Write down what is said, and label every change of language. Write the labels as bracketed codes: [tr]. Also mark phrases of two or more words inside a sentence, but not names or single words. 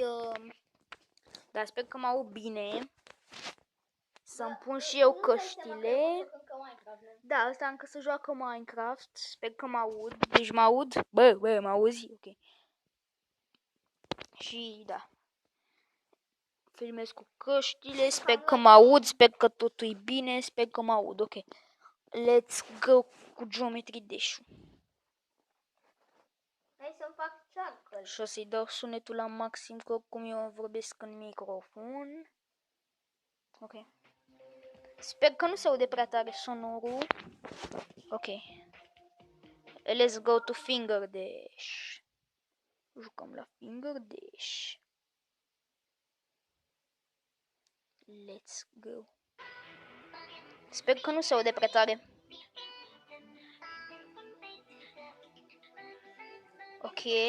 [ro] Dar sper că mă aud bine. Să-mi pun și eu căștile. Da, ăsta încă se joacă Minecraft. Sper că mă aud. Deci mă aud. Bă, mă auzi? Ok. Și da. Filmez cu căștile. Sper că mă aud. Sper că totul e bine. Sper că mă aud. Ok. [en] Let's go [ro] cu Geometry Dash-ul. Hai să-mi fac charcoal. Și o să-i dau sunetul la maxim, că oricum eu vorbesc în microfon. Ok. Sper că nu se aude prea tare sonorul. [en] Ok. Let's go to Finger Dash. [ro] Jucăm la Finger Dash. [en] Let's go. [ro] Sper că nu se aude prea tare. Ok.